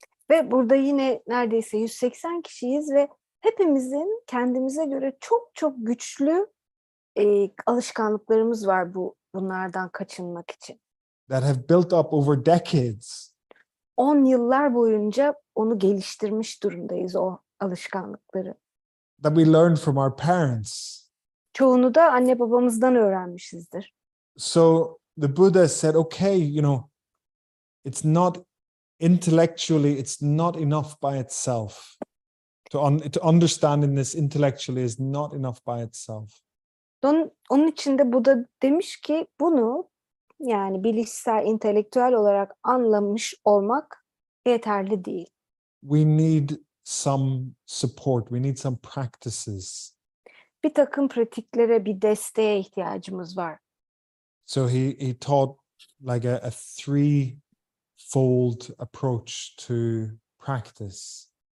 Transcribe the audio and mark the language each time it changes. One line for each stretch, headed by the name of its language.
Turkish: Ve burada yine neredeyse 180 kişiyiz ve hepimizin kendimize göre çok çok güçlü alışkanlıklarımız var bunlardan kaçınmak için.
English: That have built up over decades.
Turkish: 10 yıllar boyunca onu geliştirmiş durumdayız, o alışkanlıkları.
English: that we learned from our parents.
Turkish: Çoğunu da anne babamızdan öğrenmişizdir.
English: So the Buddha said, okay, it's not intellectually, it's not enough by itself. To understanding this intellectually is not enough by itself.
Turkish: Onun için de Buddha demiş ki bunu, yani bilişsel, entelektüel olarak anlamış olmak yeterli değil.
English: We need some support. We need some practices.
Turkish: Bir takım pratiklere, bir desteğe ihtiyacımız var.
English: So he taught like a threefold approach to practice.